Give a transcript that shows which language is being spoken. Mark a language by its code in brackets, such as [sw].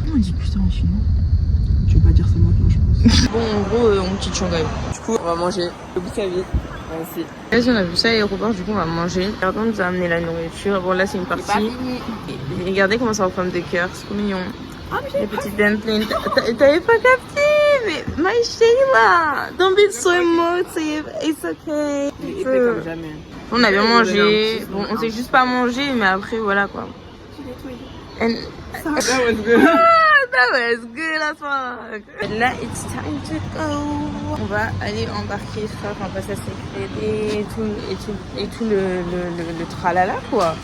[fr] On dit putain en chinois. Tu veux pas dire ça maintenant, je pense. Bon, en gros, on quitte Shanghai. Du coup, on va manger. Vous savez. Merci. Là, on a vu ça à l'aéroport, du coup, on va manger. Regardez, on nous a amené la nourriture. Bon, là, c'est une partie. Et regardez comment ça en forme de cœur. C'est trop mignon. Les petites dumplings. T'avais pas capté? [en] Mais, my Sheila, don't be so emotive. It's okay. [fr] Il était comme jamais. On a bien mangé. Bon, on s'est juste pas mangé, mais après, voilà quoi. [en] And... That was good. That was good as fuck. Là, it's time to go. [fr] On va aller embarquer ça, on va passer à sécurité et tout le tralala quoi.